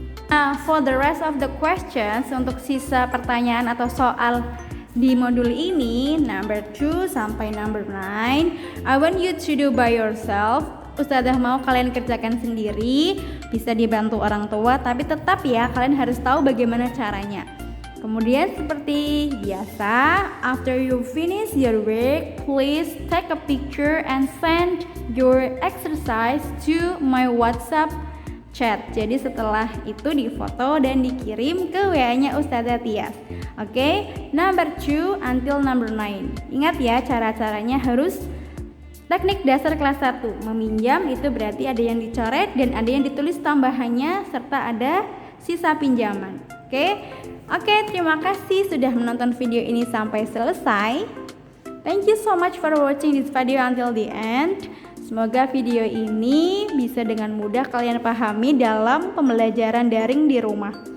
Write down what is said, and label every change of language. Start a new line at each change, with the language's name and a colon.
English: Nah, for the rest of the questions,
Indonesian: untuk sisa pertanyaan atau soal di modul ini,
English: number 2
Indonesian: sampai
English: number 9, I want you to do by yourself.
Indonesian: Ustazah mau kalian kerjakan sendiri, bisa dibantu orang tua, tapi tetap ya, kalian harus tahu bagaimana caranya. Kemudian seperti biasa,
English: after you finish your work, please take a picture and send your exercise to my WhatsApp chat.
Indonesian: Jadi setelah itu difoto dan dikirim ke WA-nya Ustazah Tias. Oke,
English: number 2 until number 9.
Indonesian: Ingat ya, cara-caranya harus teknik dasar kelas 1. Meminjam itu berarti ada yang dicoret dan ada yang ditulis tambahannya serta ada sisa pinjaman. Oke, terima kasih sudah menonton video ini sampai selesai.
English: Thank you so much for watching this video until the end.
Indonesian: Semoga video ini bisa dengan mudah kalian pahami dalam pembelajaran daring di rumah.